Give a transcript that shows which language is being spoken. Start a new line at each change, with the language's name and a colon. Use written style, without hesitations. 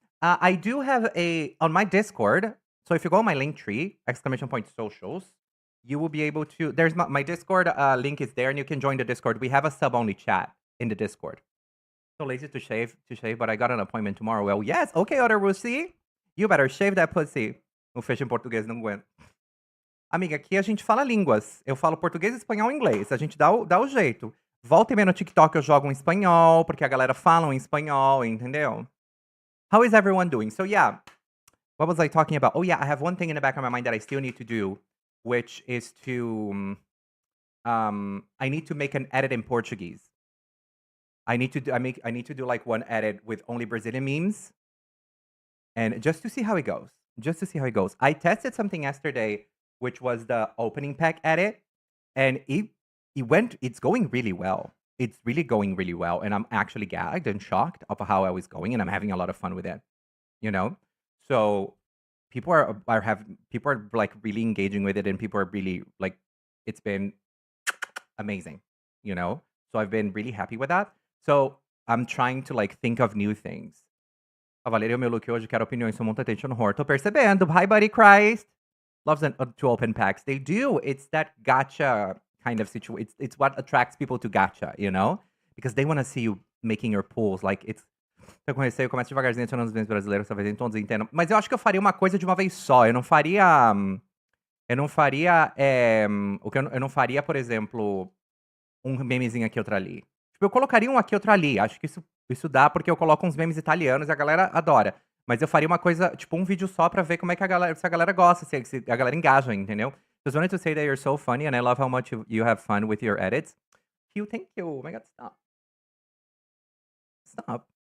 English: I do have on my Discord, so if you go on my link tree, !socials, you will be able to, there's my Discord link is there and you can join the Discord. We have a sub-only chat in the Discord. So lazy to shave, but I got an appointment tomorrow. Well, yes. Okay, Other Rusi. You better shave that pussy.
Portuguese: O fecho em português não aguento. Amiga, aqui a gente fala línguas. Eu falo português, espanhol e inglês. A gente dá o jeito. Volta e meia no TikTok eu jogo em espanhol, porque a galera fala em espanhol, entendeu?
English: How is everyone doing? So yeah, what was I talking about? Oh yeah, I have one thing in the back of my mind that I still need to do, which is to I need to make an edit in Portuguese. I need to do like one edit with only Brazilian memes, and just to see how it goes. Just to see how it goes. I tested something yesterday, which was the opening pack edit, and it's going really well. It's really going really well, and I'm actually gagged and shocked of how I was going, and I'm having a lot of fun with it. You know, so people are like really engaging with it, and people are really like, it's been amazing. You know, so I've been really happy with that. So I'm trying to like think of new things.
Portuguese: Cavaleiro, meu look hoje, quero opiniões, sou muito
English: attention whore.
Portuguese: Tô percebendo.
English: Hi, buddy Christ. Loves to open packs. They do. It's that gacha kind of situation. It's what attracts people to gacha, you know? Because they want to see you making your pulls. Like, it's...
Portuguese: Eu conheci, eu começo devagarzinho adicionando os memes brasileiros, talvez nem todos entendam. Mas eu acho que eu faria uma coisa de uma vez só. Eu não faria... Eu não faria... eu não faria, por exemplo, um memezinho aqui, outro ali. Tipo, eu colocaria um aqui, outro ali. Acho que isso dá, porque eu coloco uns memes italianos e a galera adora. Mas eu faria uma coisa, tipo, um vídeo só pra ver como é que se a galera gosta, se a galera engaja, entendeu?
English: Just wanted to say that you're so funny and I love how much you have fun with your edits. Hugh, thank you. Oh my god, stop. Stop.